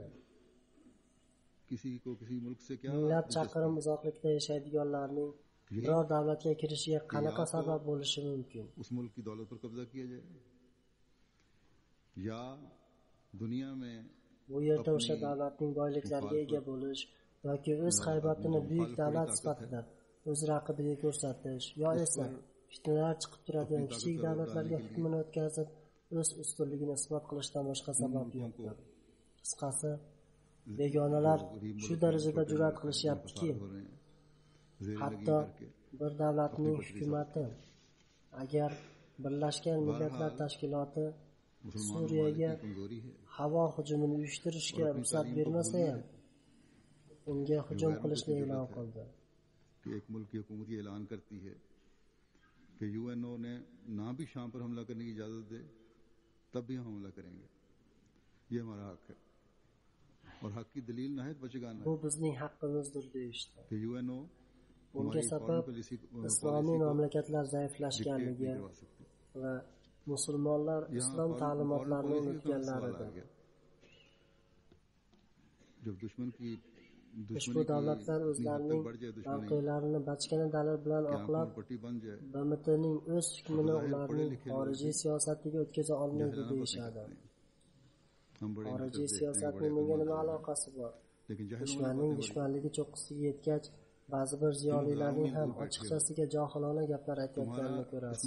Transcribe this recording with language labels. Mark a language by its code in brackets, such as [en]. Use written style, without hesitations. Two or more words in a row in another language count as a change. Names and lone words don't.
[ur] کسی کو کسی ملک سے کیا [uz] Minglab chaqirim uzoqlikda yashaydiganlarning biror davlatga kirishiga qanaqa sabab bo'lishi mumkin? [ur] اس ملک کی دولت پر قبضہ کیا جائے یا دنیا میں [uz] Bu yerda o'sha davlatning boyliklariga ega bo'lish yoki o'z haybatini buyuk davlat sifatida o'z raqibiga ko'rsatish yo esa fitnalar chiqib turadigan kichik davlatlarga hukmini o'tkazib o'z ustunligini isbot qilishdan boshqa sabab yo'qdir. Qisqasi, begonalar shu darajada jur'at qilishyaptiki, hatto bir davlatning hukumati agar Birlashgan Millatlar Tashkiloti Suriyaga havo hujumini uyushtirishga ruxsat bermasa ham, unga hujum qilishni e'lon qildi. [ur] کہ ایک ملک کی حکومت یہ اعلان کرتی ہے کہ یو این او نے نہ بھی شام پر حملہ کرنے کی اجازت دے تب بھی ہم حملہ کریں گے، یہ ہمارا حق ہے اور حق کی دلیل نہ ہے بچگانہ [uz] Bu bizning haqqimizdir deyishdi. [ur] کہ یو این او [uz] Bunga sabab islomiy mamlakatlar zaiflashganligi va musulmonlar islom ta'limotlarini unutganlaridir. [ur] جب دشمن کی [uz] Ushbu davlatlar o'zlarining mavqelarini bachkana dalil bilan oqlab, BMTning o'z hukmini ularning xorijiy siyosatiga o'tkaza olmaydi deyishadi. Xorijiy siyosatning bunga nima aloqasi bor? Dushmanning dushmanligi cho'qqisiga yetgach, ba'zi bir ziyolilarning ham ochiqchasiga johilona gaplar aytayotganini ko'rasiz.